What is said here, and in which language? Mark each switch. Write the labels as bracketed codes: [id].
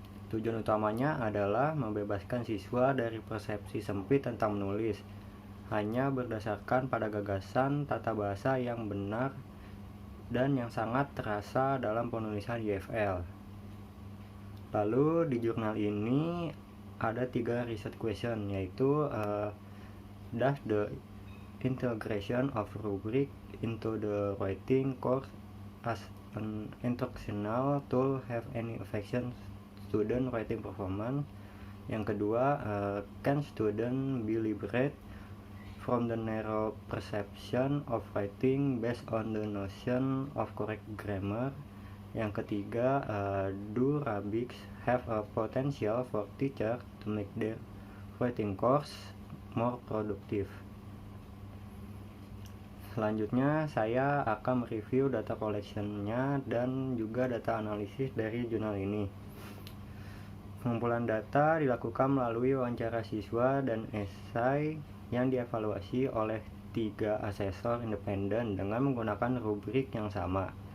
[id] Tujuan utamanya adalah membebaskan siswa dari persepsi sempit tentang menulis, hanya berdasarkan pada gagasan tata bahasa yang benar dan yang sangat terasa dalam penulisan EFL. Lalu di jurnal ini ada 3 research question, yaitu [en] does the integration of rubric into the writing course as an instructional tool have any effect student writing performance. [id] Yang kedua, [en] can student be liberated from the narrow perception of writing based on the notion of correct grammar. [id] Yang ketiga, [en] do rubrics have a potential for teacher to make their writing course more productive. [id] Selanjutnya saya akan mereview data collection-nya dan juga data analisis dari jurnal ini. Pengumpulan data dilakukan melalui wawancara siswa dan esai yang dievaluasi oleh 3 asesor independen dengan menggunakan rubrik yang sama.